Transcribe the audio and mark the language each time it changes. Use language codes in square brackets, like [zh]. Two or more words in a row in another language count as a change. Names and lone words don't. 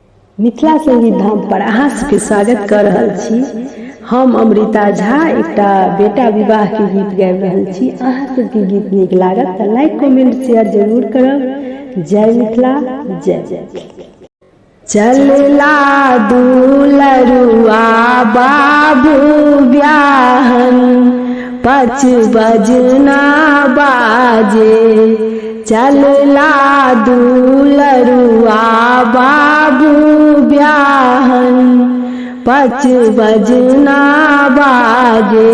[mai] मिथिला संगीत धाम पर अहाँ सबके स्वागत कर रहल छी। हम अमृता झा एकटा बेटा विवाह के गीत गाबि रहल छी। अहाँ सबके गीत नीक लागत तऽ [en] like comment share [mai] जरूर करब। जय मिथिला, जय जय। चलला दुलरुआ बाबू ब्याहन, 5 बजना बाजे। चलला दुलरुआ बाबू ब्याहन, 5 बजना बाजे।